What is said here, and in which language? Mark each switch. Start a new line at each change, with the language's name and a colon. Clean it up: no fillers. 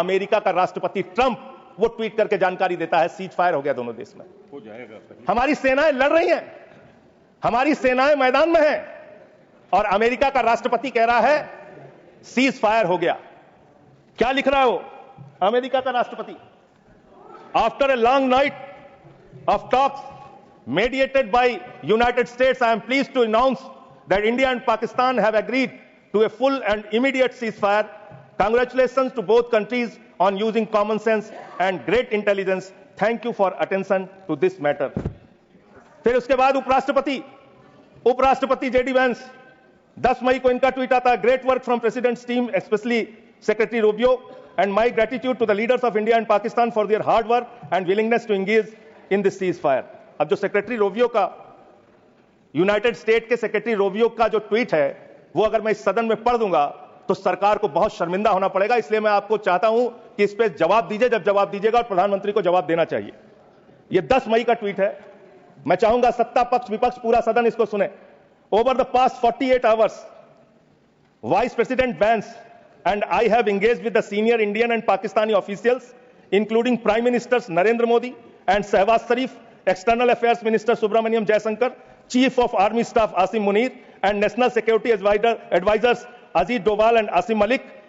Hindi: America का राष्ट्रपति Trump वो ट्वीट करके जानकारी देता है सीज फायर हो गया दोनों देश में, हो जाएगा। हमारी सेनाएं लड़ रही हैं, हमारी सेनाएं मैदान में हैं और अमेरिका का राष्ट्रपति कह रहा है सीज फायर हो गया। क्या लिख रहा है वो अमेरिका का राष्ट्रपति?
English: After a long night of talks mediated by United States, I am pleased to announce that India and Pakistan have agreed to a full and immediate ceasefire. Congratulations to both countries on using common sense and great intelligence. Thank you for attention to this matter.
Hindi: फिर उसके बाद उपराष्ट्रपति JD Vance, 10 मई को इनका tweet आता है,
English: Great work from president's team specially secretary Rubio and my gratitude to the leaders of India and Pakistan for their hard work and willingness to engage in this ceasefire.
Hindi: अब जो secretary Rovio का, United state के secretary Rovio का जो tweet है, वो अगर मैं इस सदन में पढ़ दूंगा तो सरकार को बहुत शर्मिंदा होना पड़ेगा। इसलिए मैं आपको चाहता हूं कि इस पे जवाब दीजिए, जब जवाब दीजिएगा और प्रधानमंत्री को जवाब देना चाहिए। ये 10 मई का ट्वीट है। मैं चाहूंगा सत्ता पक्ष विपक्ष पूरा सदन इसको सुने।
English: Over the past 48 hours vice president Vance and I have engaged with the senior Indian and Pakistani officials, including Prime Ministers Narendra Modi and Shehbaz Sharif, External Affairs Minister Subramaniam Jaishankar, Chief of Army Staff Asim Munir, and National Security Advisors Ajit Doval and Asim Malik.